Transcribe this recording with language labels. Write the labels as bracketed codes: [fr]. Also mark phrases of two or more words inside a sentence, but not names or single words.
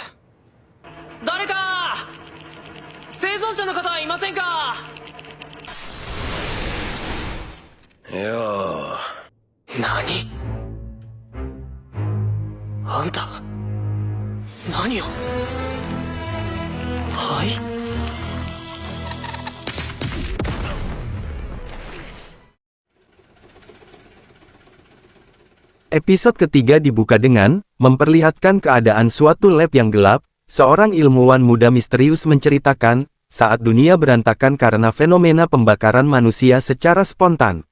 [ja] 誰か生存者の方はいませんか？よ何？あんた何を？はい。 [id] Episode ketiga dibuka dengan memperlihatkan keadaan suatu lab yang gelap. Seorang ilmuwan muda misterius menceritakan saat dunia berantakan karena fenomena pembakaran manusia secara spontan.